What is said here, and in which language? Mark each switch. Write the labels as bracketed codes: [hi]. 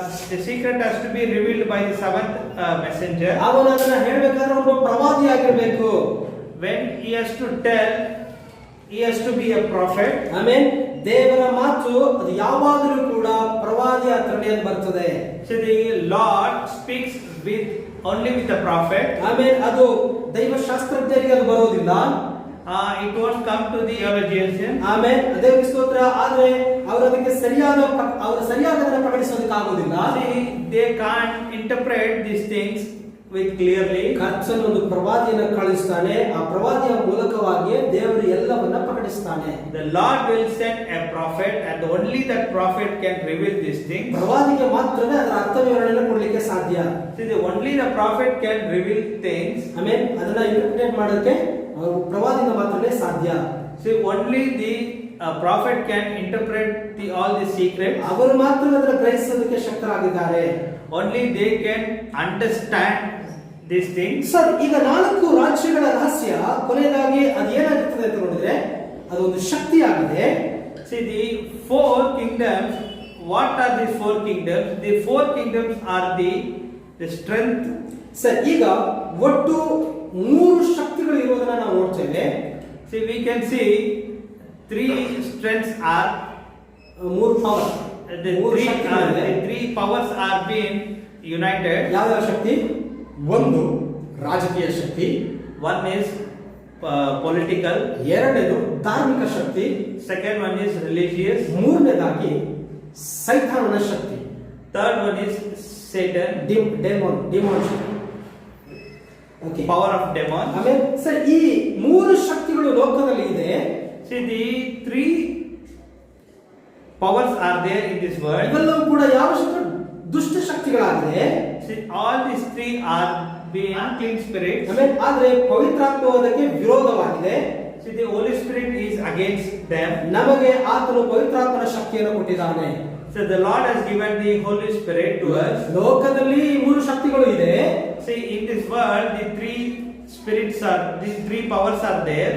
[en] The secret has to be revealed by the seventh messenger. [kn] ಅವನು ಅದನ್ನ ಹೇಳಬೇಕಾದ್ರೆ ಒಬ್ಬ ಪ್ರವಾದಿಯಾಗಿರಬೇಕು. [en] When he has to tell, he has to be a prophet. [kn] ಆಮೇಲೆ ದೇವರ ಮಾತು ಅದು ಯಾವಾಗಲೂ ಕೂಡ ಪ್ರವಾದಿಯ ಹತ್ರನೇ ಬರ್ತದೆ. [en] So the Lord speaks only with the prophet. [kn] ಆಮೇಲೆ ಅದು ದೈವಶಾಸ್ತ್ರಜ್ಞರಿಗೆ ಅದು ಬರೋದಿಲ್ಲ. [en] It won't come to the theologians. [kn] ಆಮೇಲೆ ದೇವರಿಗೆ ಸ್ತೋತ್ರ. ಆದ್ರೆ ಅವರು ಅದಕ್ಕೆ ಸರಿಯಾದದನ್ನು ಪ್ರಕಟಿಸೋದಕ್ಕೆ ಆಗೋದಿಲ್ಲ. [en] They can't interpret these things with clearly. [kn] ಕರ್ತನು ಒಂದು ಪ್ರವಾದಿಯನ್ನು ಕಳಿಸ್ತಾನೆ. ಆ ಪ್ರವಾದಿಯ ಮೂಲಕವಾಗಿ ದೇವರು ಎಲ್ಲವನ್ನ ಪ್ರಕಟಿಸ್ತಾನೆ. [en] The Lord will send a prophet and only that prophet can reveal these things. [kn] ಪ್ರವಾದಿಗೆ ಮಾತ್ರವೇ ಅದರ ಅರ್ಥ ವಿವರಣೆಯನ್ನು ಕೊಡಲಿಕ್ಕೆ ಸಾಧ್ಯ. [en] Only the prophet can reveal things. [kn] ಆಮೇಲೆ ಅದನ್ನ ಇಂಟರ್ಪ್ರಿಟೇಟ್ ಮಾಡೋಕೆ ಪ್ರವಾದಿಯಿಂದ ಮಾತ್ರವೇ ಸಾಧ್ಯ. [en] Only the prophet can interpret all the secrets. [kn] ಅವರು ಮಾತ್ರ ಅದನ್ನು ಗ್ರಹಿಸೋದಕ್ಕೆ ಶಕ್ತರಾಗಿದ್ದಾರೆ. [en] Only they can understand these things. [kn] Sir, ಈಗ 4 ರಾಜ್ಯಗಳ ರಹಸ್ಯ ಕೊನೆಯದಾಗಿ ಅದೇನಾಗುತ್ತದೆ ಅಂತ ನೋಡಿದ್ರೆ ಅದು ಒಂದು ಶಕ್ತಿಯಾಗಿದೆ. [en] See, the 4 kingdoms. What are these 4 kingdoms? The 4 kingdoms are the strength. [kn] Sir, ಈಗ ಒಟ್ಟು 3 ಶಕ್ತಿಗಳು ಇರೋದನ್ನ ನಾವು ನೋಡ್ತೇವೆ. [en] See, we can see 3 strengths are 3 power. the 3 powers are being united. [kn] ಯಾವ ಶಕ್ತಿ? ಒಂದು ರಾಜಕೀಯ ಶಕ್ತಿ. [en] One is political. [kn] ಎರಡನೇದು ಧಾರ್ಮಿಕ ಶಕ್ತಿ. [en] Second one is religious. [kn] ಮೂರನೇದಾಗಿ ಸೈತಾನನ ಶಕ್ತಿ. [en] Third one is Satan, demon. Okay, power of demon. [kn] ಆಮೇಲೆ ಸರ್ ಈ ಮೂರು ಶಕ್ತಿಗಳು ಲೋಕದಲ್ಲಿ ಇದೆ. [en] See, the three powers are there in this world. [kn] ಇವೆಲ್ಲವೂ ಕೂಡ ಯಾವ ಶಕ್ತಿ? ದುಷ್ಟ ಶಕ್ತಿಗಳಾಗಿದೆ. [en] See, all these three are being unclean spirits. [kn] ಆಮೇಲೆ ಆದ್ರೆ ಪವಿತ್ರಾತ್ಮ ಅದಕ್ಕೆ ವಿರೋಧವಾಗಿದೆ. [en] See, the Holy Spirit is against them. [kn] ನಮಗೆ ಆತನು ಪವಿತ್ರಾತ್ಮನ ಶಕ್ತಿಯನ್ನು ಕೊಟ್ಟಿದ್ದಾನೆ. [en] So the Lord has given the Holy Spirit to us. [kn] ಲೋಕದಲ್ಲಿ ಈ ಮೂರು ಶಕ್ತಿಗಳು ಇದೆ. [en] See, in this world, these three powers are there.